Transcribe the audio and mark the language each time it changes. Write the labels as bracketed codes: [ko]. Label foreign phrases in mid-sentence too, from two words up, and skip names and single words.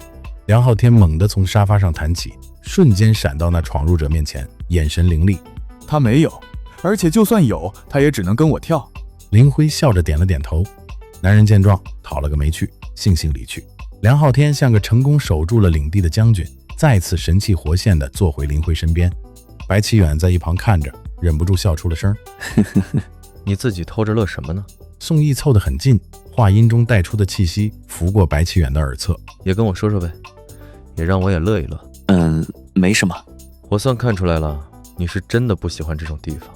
[zh] 梁浩天猛地從沙發上彈起，瞬間閃到那闖入者面前，眼神凌厲。他沒有，而且就算有，他也只能跟我跳。林輝笑着點了點頭。男人見狀，討了個沒趣，悻悻離去。梁浩天像個成功守住了領地的將軍，再次神氣活現地坐回林輝身邊。白奇遠在一旁看着，忍不住笑出了聲。你自己偷着樂什麼呢？宋毅湊得很近，話音中帶出的气息拂過白奇遠的耳側。也跟我說说呗，也讓我也樂一樂。沒什麼。我算看出來了，你是真的不喜歡這種地方。